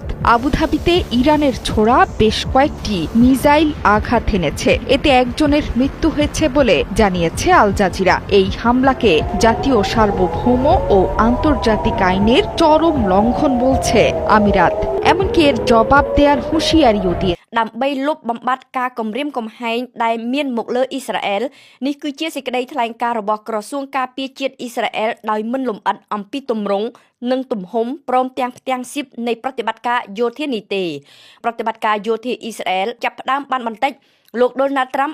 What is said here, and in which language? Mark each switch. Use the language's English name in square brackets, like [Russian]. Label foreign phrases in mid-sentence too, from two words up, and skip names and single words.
[Bangla] আবুধাবিতে ইরানের ছোড়া বেশ কয়েকটি মিসাইল আঘাত এনেছে। এতে একজনের মৃত্যু হয়েছে বলে জানিয়েছে আল জাজিরা। এই হামলাকে জাতীয় সার্বভৌম ও আন্তর্জাতিক আইনের চরম লঙ্ঘন বলছে আমিরাত। এমনকি এর জবাব দেওয়ার হুঁশিয়ারিও দিয়ে [Khmer] ដើម្បីលុបបំបាត់ការគំរាមកំហែងដែលមានមកលើអ៊ីស្រាអែលនេះគឺជាសេចក្តីថ្លែងការណ៍របស់ក្រសួងការពារជាតិអ៊ីស្រាអែលដោយមិនលម្អិតអំពីទម្រង់និង ទំហំព្រមទាំងផ្ទាំងស៊ីបនៃប្រតិបត្តិការយោធានេះទេប្រតិបត្តិការយោធាអ៊ីស្រាអែលចាប់ផ្ដើមបានបន្តិចលោក Donald Trump